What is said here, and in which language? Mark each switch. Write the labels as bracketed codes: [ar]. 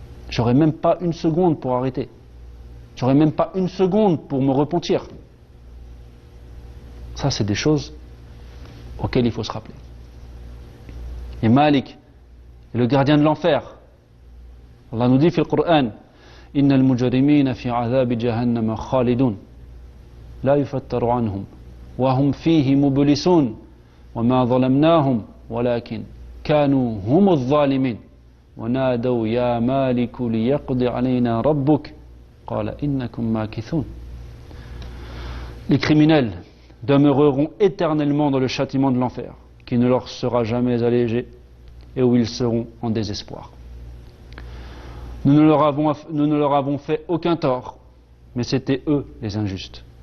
[fr] J'aurais même pas 1 seconde pour arrêter. J'aurais même pas 1 seconde pour me repentir. Ça, c'est des choses auxquelles il faut se rappeler. Et Malik est le gardien de l'enfer. Allah nous dit dans le Coran, [ar] إن المجرمين في عذاب جهنم خالدون لا يفتر عنهم وهم فيه مبلسون وما ظلمناهم ولكن كانوا هم الظالمين ونادوا يا مالك ليقضي علينا ربك قال إنكم ماكثون. [fr] Les criminels demeureront éternellement dans le châtiment de l'enfer, qui ne leur sera jamais allégé et où ils seront en désespoir. Nous ne leur avons fait aucun tort, mais c'étaient eux les injustes.